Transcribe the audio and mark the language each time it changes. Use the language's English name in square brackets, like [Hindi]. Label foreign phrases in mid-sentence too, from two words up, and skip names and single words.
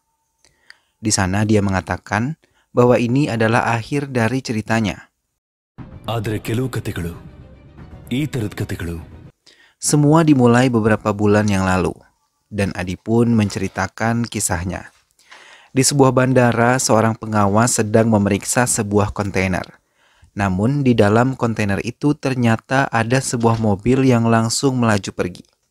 [Indonesian] Di sana dia mengatakan bahwa ini adalah akhir dari ceritanya. [Kannada] ಆದ್ರೆ ಕೆಲವು ಕತೆಗಳು ಈ ತರದ ಕತೆಗಳು [Indonesian] Semua dimulai beberapa bulan yang lalu, dan Adi pun menceritakan kisahnya. Di sebuah bandara, seorang pengawas sedang memeriksa sebuah kontainer. Namun di dalam kontainer itu ternyata ada sebuah mobil yang langsung melaju pergi.